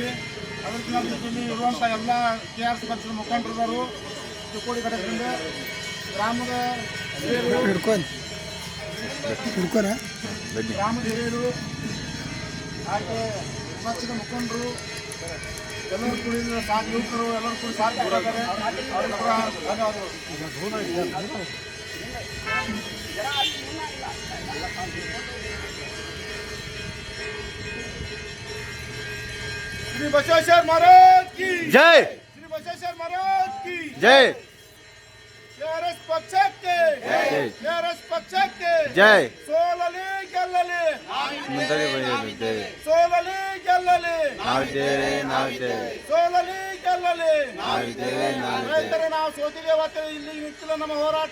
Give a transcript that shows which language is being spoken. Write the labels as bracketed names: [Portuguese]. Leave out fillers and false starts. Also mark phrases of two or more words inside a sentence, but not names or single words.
[Kannada] ಅದಕ್ಕೆ ನಮ್ಮ ಜೊತೆಯಲ್ಲಿ ಇರುವಂಥ ಎಲ್ಲ KRS ಪಕ್ಷದ ಮುಖಂಡರು, ತುಕೋಡಿ ಘಟಕದಿಂದ ಗ್ರಾಮದ ಹಿರಿಯರು, ಹಾಗೆ ಪಕ್ಷದ ಮುಖಂಡರು ಎಲ್ಲರೂ ಕೂಡಿ ಯುವಕರು ಎಲ್ಲರೂ ಕೂಡಿ ಸಾಥ್ ಕೊಟ್ಟಿದ್ದಾರೆ. ಧನ್ಯವಾದಗಳು. [Hindi] श्री बसवेश्वर महाराज की जय। श्री बसवेश्वर महाराज की जय। [Kannada] KRS ಪಕ್ಷಕ್ಕೆ KRS ಪಕ್ಷಕ್ಕೆ [Hindi] जय। [Kannada] ಸೋಲಲಿ ಗೆಲ್ಲಲಿ, [Hindi] जय। [Kannada] ಸೋಲಲಿ ಗೆಲ್ಲಲಿ, ಸೋಲಲಿ ಗೆಲ್ಲಲಿ. ರೈತರು ನಾವು ಸೋತಿದ್ದೇವೆ, ಇಲ್ಲಿ ನಿಂತಿಲ್ಲ ನಮ್ಮ ಹೋರಾಟ.